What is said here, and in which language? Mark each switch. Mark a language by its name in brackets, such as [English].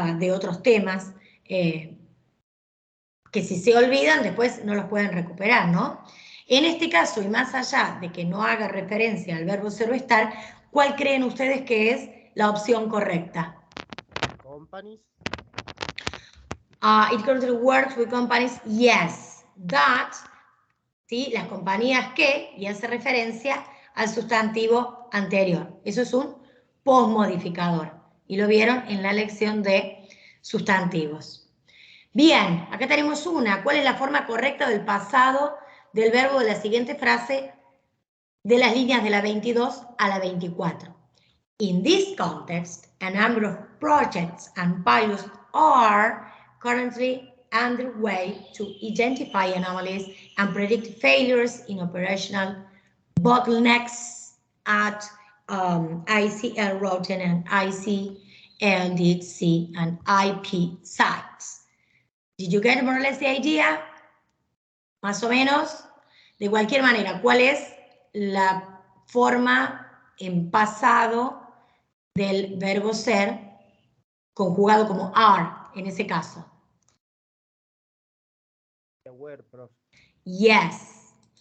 [Spanish] De otros temas que si se olvidan después no los pueden recuperar, ¿no? En este caso, y más allá de que no haga referencia al verbo ser o estar, ¿cuál creen ustedes que es la opción correcta? [English] Companies. It currently works with companies, yes, that, ¿sí? [Spanish] Las compañías que, y hace referencia al sustantivo anterior. Eso es un posmodificador. Y lo vieron en la lección de sustantivos. Bien, acá tenemos una. ¿Cuál es la forma correcta del pasado del verbo de la siguiente frase de las líneas de la 22 a la 24? [English] In this context, a number of projects and pilots are currently underway to identify anomalies and predict failures in operational bottlenecks at ICL routing and ICL DHC and IP sites. Did you get more or less the idea? [Spanish] Más o menos. De cualquier manera, ¿cuál es la forma en pasado del verbo ser conjugado como are en ese caso? [English] Where, prof. Yes.